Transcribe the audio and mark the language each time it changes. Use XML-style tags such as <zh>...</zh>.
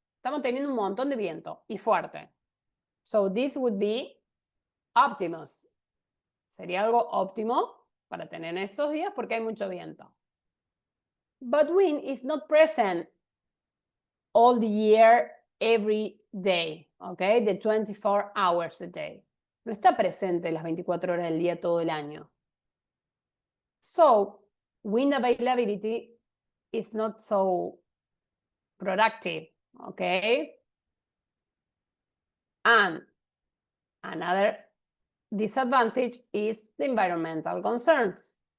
<es>Estamos teniendo un montón de viento y fuerte.</es> <en>So this would be optimus.</en> <es>Sería algo óptimo para tener en estos días porque hay mucho viento.</es> <en>But wind is not present all the year, every day, okay? The 24 hours a day.</en> <es>No está presente las 24 horas del día todo el año.</es> <en>So, wind availability is not so productive, okay? And another disadvantage is the environmental concerns.</en>